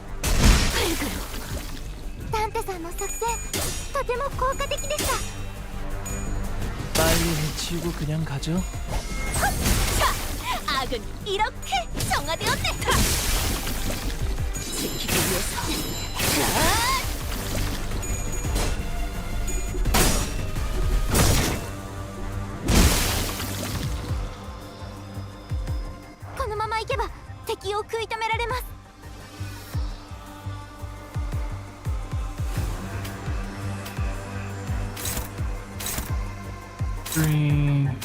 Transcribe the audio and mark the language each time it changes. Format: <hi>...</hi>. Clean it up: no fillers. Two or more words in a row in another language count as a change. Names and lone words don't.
<ja>ダンテさんの作戦とても効果的でした。</ja> <ko>빨리 해치우고 그냥 가죠. 자, 악은 이렇게 정화되었네. 지키기 위해서. 자,</ko> <ja>このままいけば敵を食い止められます。 Three.</ja>